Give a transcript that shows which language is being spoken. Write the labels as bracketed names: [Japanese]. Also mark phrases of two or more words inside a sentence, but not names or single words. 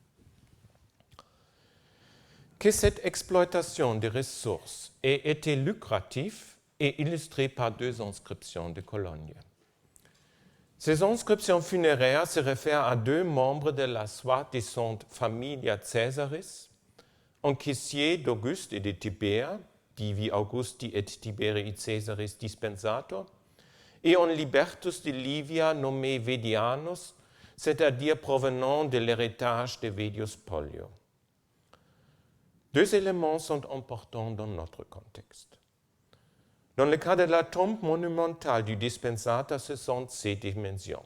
[French] Que cette exploitation des ressources ait été lucrative est illustré par 2 inscriptions de Cologne. Ces inscriptions funéraires se réfèrent à 2 membres de la soi-disant [Latin] Familia Caesaris, [French] un caissier d'Auguste et de Tibère, [Latin] divi Augusti et Tiberii Caesaris dispensator, [French] et un libertus de Livia nommé Vedianus, c'est-à-dire provenant de l'héritage de Vedius Pollio. 2 éléments sont importants dans notre contexte. Dans le cas de la tombe monumentale du dispensateur, ce sont ses dimensions.